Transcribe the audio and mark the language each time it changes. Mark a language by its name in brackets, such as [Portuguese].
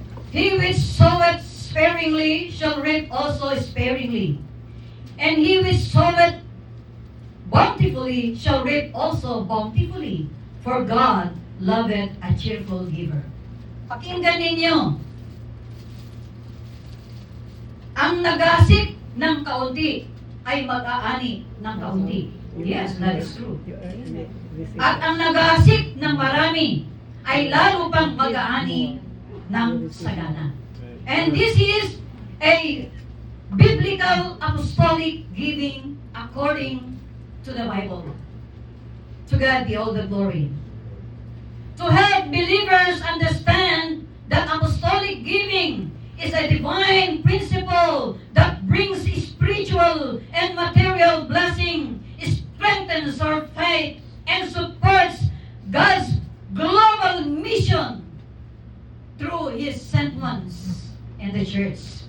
[English] He which soweth sparingly shall reap also sparingly, and he which soweth bountifully shall reap also bountifully, for God loveth a cheerful giver. [Filipino] Pakinggan ninyo. Ang nag-aasik ng kaunti ay mag-aani ng kaunti. [English] Yes, that is true. [Filipino] At ang nag-aasik ng marami ay lalo pang mag-aani ng sagana. [English] And this is a biblical apostolic giving according to the Bible. To God be all the glory. To help believers understand that apostolic giving is a divine principle that brings spiritual and material blessing, strengthens our faith, and supports God's global mission through His sent ones in the church.